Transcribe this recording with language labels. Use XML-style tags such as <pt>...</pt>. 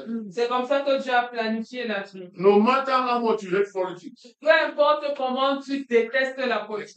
<fr>C'est comme ça que Dieu a planifié la vie.</fr> <en>No matter how much you hate politics.</en> <fr>Peu importe comment tu détestes la politique.</fr>